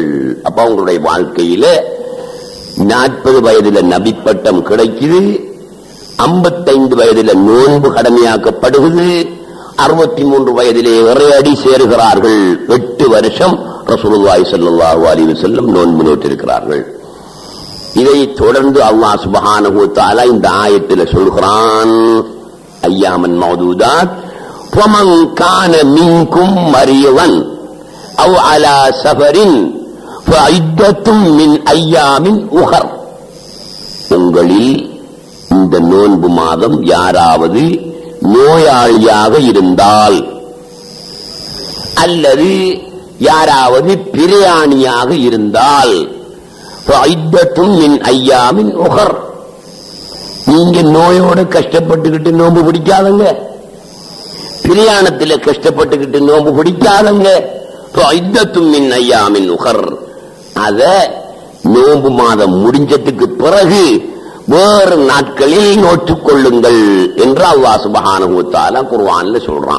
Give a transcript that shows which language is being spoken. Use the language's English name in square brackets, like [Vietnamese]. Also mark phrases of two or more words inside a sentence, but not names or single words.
[Tamil] அப்ப அவங்களுடைய வாழ்க்கையில 40 வயதில நபி பட்டம் கிடைக்குது, 55 வயதில நோன்பு கடமையாக்கப்படுகிறது, 63 வயதிலே இறையடி சேருகிறார்கள். 8 வருஷம் [Arabic] رسول الله صلى الله عليه وسلم [Tamil] நோன்பு நோட்டிருக்கிறார்கள். இதை தொடர்ந்து அல்லாஹ் [Arabic] سبحانه وتعالى [Tamil] இந்த ஆயத்தில் சொல்கிறான், [Arabic] أياما معدودات وَمَنْ كَانَ مِنْكُمْ مَرِيضًا أَوْ عَلَى سَفَرٍ فَعِدَّةٌ مِنْ أَيَّامٍ أُخَرَ. [Tamil] உங்களில் இந்த நோன்பு மாதம் யாராவது நோயாளியாக இருந்தால் அல்லது யாராவது பிரயாணியாக இருந்தால் [Arabic] فَعِدَّةٌ مِنْ أَيَّامٍ أُخَرَ. [Tamil] நீங்க நோயோட கஷ்டப்பட்டுக்கிட்டு நோன்பு பிடிக்காதங்க, பிரயாணத்தில் கஷ்டப்பட்டுக்கிட்டு நோன்பு பிடிக்காதங்க. அத நோன்பு மாதம் முடிஞ்சதுக்கு பிறகு வேறு நாட்களில் நோற்றுக் கொள்ளுங்கள் என்று அல்லாஹ் [Arabic] سبحانه وتعالى [Tamil] குர்ஆன்ல சொல்றான்.